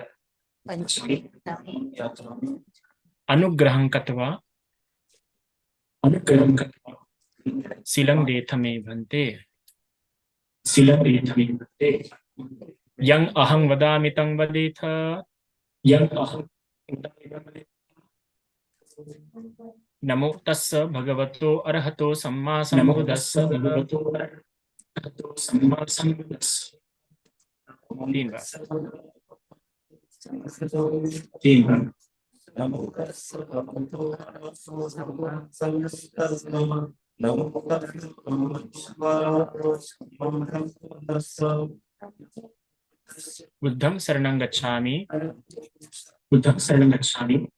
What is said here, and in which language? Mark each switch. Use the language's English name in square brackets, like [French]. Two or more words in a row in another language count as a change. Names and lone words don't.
[Pali] याचामि, अनुग्रहं कत्वा, अनुग्रहं कत्वा शीलं देथ मे भन्ते, शीलं देथ मे भन्ते। यं अहं वदामि तं वदेथ, यं अहं वदामि तं वदेथ। नमो तस्स भगवतो अरहतो सम्मा सम्बुद्धस्स, भगवतो अरहतो सम्मा सम्बुद्धस्स। [Hindi] 3 बार, 3 बार। [Pali] नमो तस्स भगवतो अरहतो सम्मा सम्बुद्धस्स, बुद्धं शरणं गच्छामि, बुद्धं शरणं गच्छामि,